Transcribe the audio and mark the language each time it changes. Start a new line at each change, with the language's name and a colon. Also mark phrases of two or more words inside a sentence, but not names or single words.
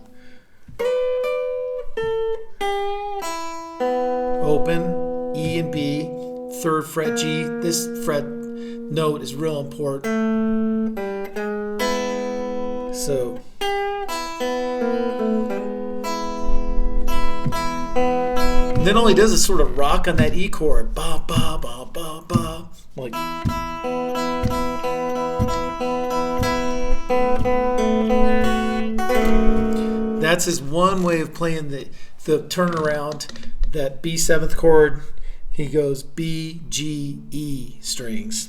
English: Open, E and B, 3rd fret G. This fret note is real important. So and then all he does is sort of rock on that E chord. Ba ba ba ba ba. Like that's his one way of playing the turnaround. That B7th chord, he goes B, G, E strings.